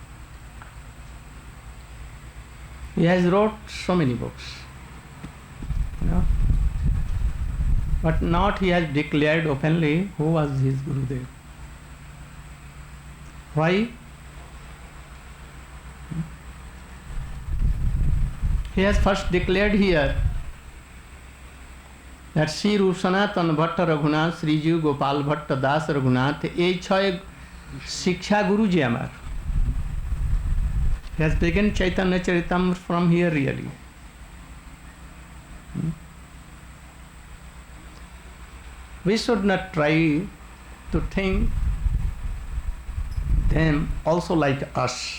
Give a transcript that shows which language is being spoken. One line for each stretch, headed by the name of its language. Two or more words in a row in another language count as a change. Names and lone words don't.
English: He has wrote so many books, but not he has declared openly who was his Gurudev. Why? He has first declared here that Sri Rup Sanatan Bhatta Raghunath, Sri Jiv Gopal Bhatta Das Raghunath,
Bangla: এই ছয় শিক্ষা গুরুজি আমার. He has begun Chaitanya Charitamrita from here really. We should not try to think them also like us.